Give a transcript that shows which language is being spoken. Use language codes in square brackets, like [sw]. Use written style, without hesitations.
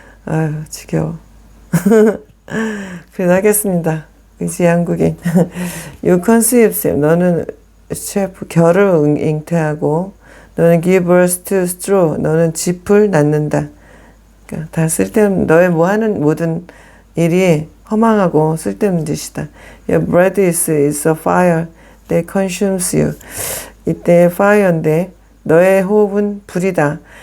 [ko] 아유 지겨워. 그래서 하겠습니다. 이제 한국인. [en] You conceive, [ko] 너는 셰프 결을 잉태하고, 너는 [en] give birth to straw, [ko] 너는 짚을 낳는다. 그러니까 다 쓸데없는, 너의 뭐 하는 모든 일이 허망하고 쓸데없는 짓이다. [en] Your breath is a fire that consumes you. [ko] 이때 fire인데 너의 호흡은 불이다.